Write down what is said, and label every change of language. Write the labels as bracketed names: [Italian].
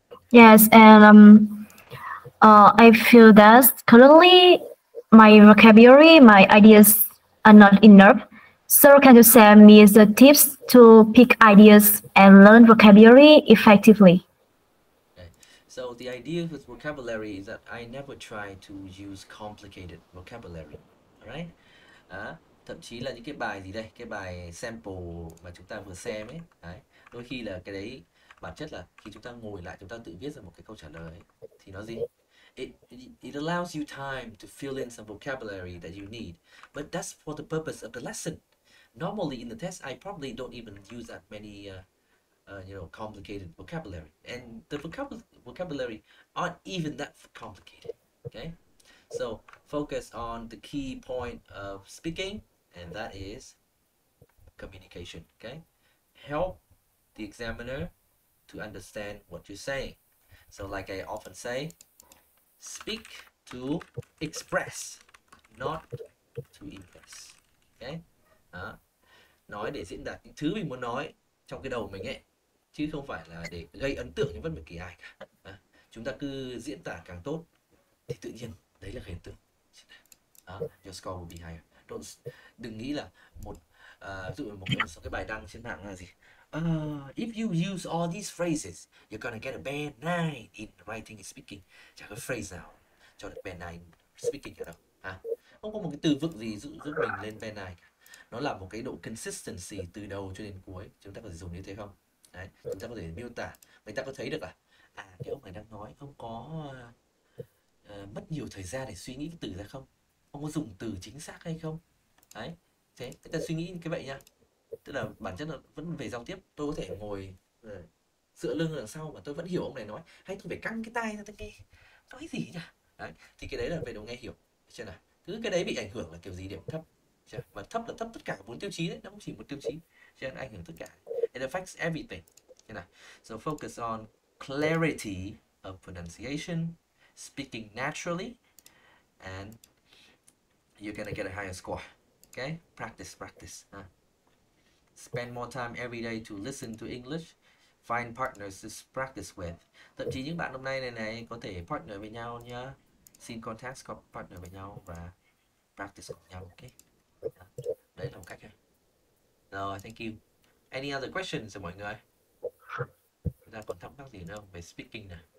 [English] Yes, and I feel that currently my vocabulary, my ideas are not enough. So can you share me the tips to pick ideas and learn vocabulary effectively? Okay. So the idea with vocabulary is that I never try to use complicated vocabulary. Alright? [Vietnamese] Thậm chí là những cái bài gì đây, cái bài sample mà chúng ta vừa xem ấy, đấy, đôi khi là cái đấy bản chất là khi chúng ta ngồi lại chúng ta tự viết ra một cái câu trả lời thì nó gì? [English] It allows you time to fill in some vocabulary that you need, but that's for the purpose of the lesson. Normally in the test, I probably don't even use that many, complicated vocabulary, and the vocabulary aren't even that complicated. Okay, so focus on the key point of speaking, and that is communication. Okay, help the examiner to understand what you're saying. So like I often say, speak to express, not to impress. Okay. [Vietnamese] Nói để diễn đạt những thứ mình muốn nói trong cái đầu mình ấy, chứ không phải là để gây ấn tượng cho bất kỳ ai cả. Chúng ta cứ diễn tả càng tốt thì tự nhiên đấy là gây ấn tượng. [English] Your score will be higher. [Vietnamese] Đừng nghĩ là ví dụ một cái bài đăng trên mạng là gì? [English] If you use all these phrases, you're gonna get a band 9 in writing and speaking. [Vietnamese] Chẳng có phrase nào cho được band 9 speaking cả đâu. Không có một cái từ vựng gì giúp mình lên band 9 cả. Nó là một cái độ consistency từ đầu cho đến cuối. Chúng ta có thể dùng như thế không? Đấy, chúng ta có thể miêu tả. Người ta có thấy được là cái ông này đang nói ông có mất nhiều thời gian để suy nghĩ cái từ ra không? Ông có dùng từ chính xác hay không? Đấy, thế người ta suy nghĩ như cái vậy nha. Tức là bản chất là vẫn về giao tiếp. Tôi có thể ngồi dựa lưng đằng sau mà tôi vẫn hiểu ông này nói, hay tôi phải căng cái tai ra tôi nghe nói gì nhỉ? Đấy, thì cái đấy là về độ nghe hiểu. Chưa nào? Cứ cái đấy bị ảnh hưởng là kiểu gì? Điểm thấp. Và thấp là thấp tất cả 4 tiêu chí đấy, nó không chỉ một tiêu chí, cho nên ảnh hưởng tất cả. [English] It affects everything. [Vietnamese] Thế này. [English] So focus on clarity of pronunciation, speaking naturally, and you're gonna get a higher score. Okay? Practice. Spend more time every day to listen to English. Find partners to practice with. [Vietnamese] Thậm chí những bạn hôm nay này có thể partner với nhau nhá. Xin contact partner với nhau và practice cùng nhau. Okay? Đấy là một cách. Rồi, [English] thank you. Any other questions [Vietnamese] cho mọi người? Chúng ta còn thắc mắc gì nữa không về speaking này?